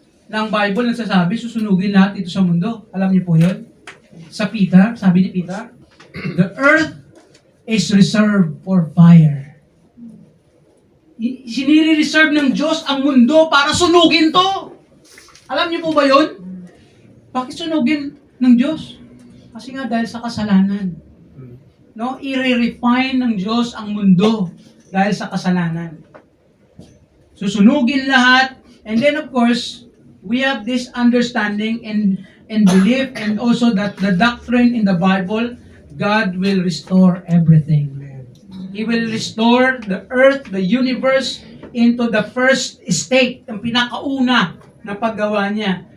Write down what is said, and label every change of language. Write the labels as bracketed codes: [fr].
[tl] Ng Bible nagsasabi, susunugin lahat ito sa mundo. Alam niyo po yun? Sa Peter, sabi ni Peter, [en] the earth is reserved for fire. [tl] Sinire-reserve ng Diyos ang mundo para sunugin to. Alam niyo po ba yun? Bakit sunugin ng Diyos? Kasi nga dahil sa kasalanan. No, i-refine ng Diyos ang mundo dahil sa kasalanan. Susunugin lahat, [en] and then of course, we have this understanding and belief, and also that the doctrine in the Bible, God will restore everything. He will restore the earth, the universe, into the first state, [tl] ang pinakauna na paggawa niya.